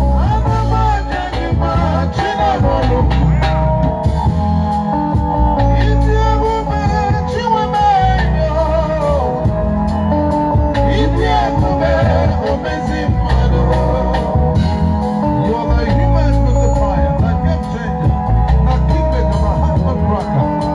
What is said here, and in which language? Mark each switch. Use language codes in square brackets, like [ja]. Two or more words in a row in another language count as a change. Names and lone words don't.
[ig] Ana m aja gị mma, Chineke. Iti ebube, Chineke. Iti ebube, omezi mmadụ. [en] You are the human pacifier, the game changer, the kingmaker, the heart breaker.